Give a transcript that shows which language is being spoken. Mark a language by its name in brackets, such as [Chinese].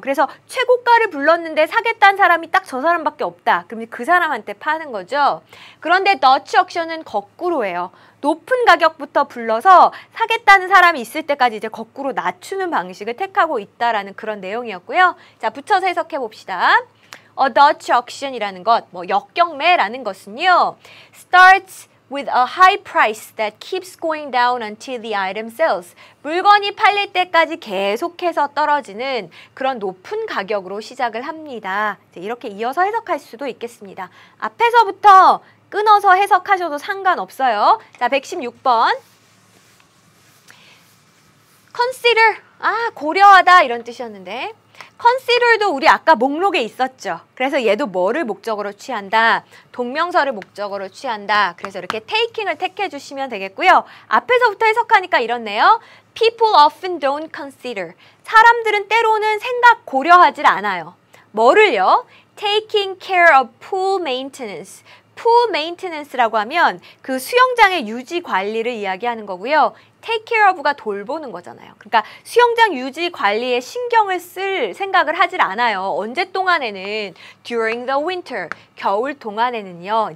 [Korean] 그래서 최고가를 불렀는데 사겠다는 사람이 딱 저 사람밖에 없다. 그럼 그 사람한테 파는 거죠. 그런데 더치 옥션은 거꾸로예요. 높은 가격부터 불러서 사겠다는 사람이 있을 때까지 이제 거꾸로 낮추는 방식을 택하고 있다라는 그런 내용이었고요. 자, 붙여서 해석해 봅시다. [English] Dutch auction이라는 것, [Korean] 역경매라는 것은요, [English] starts with a high price that keeps going down until the item sells. [Korean] 물건이 팔릴 때까지 계속해서 떨어지는 그런 높은 가격으로 시작을 합니다. 이렇게 이어서 해석할 수도 있겠습니다. 앞에서부터 끊어서 해석하셔도 상관없어요. 자, 116번. consider, 고려하다 이런 뜻이었는데 consider도 우리 아까 목록에 있었죠. 그래서 얘도 뭐를 목적으로 취한다? 동명사를 목적으로 취한다. 그래서 이렇게 taking을 택해 주시면 되겠고요. 앞에서부터 해석하니까 이렇네요. [English] People often don't consider. [Korean] 사람들은 때로는 생각 고려하질 않아요. 뭐를요? [English] Taking care of pool maintenance. [Korean] pool maintenance라고 하면 그 수영장의 유지 관리를 이야기하는 거고요. take care of가 돌보는 거잖아요. 그러니까 수영장 유지 관리에 신경을 쓸 생각을 하질 않아요. 언제 동안에는 [English] during the winter, [Korean] 겨울 동안에는요.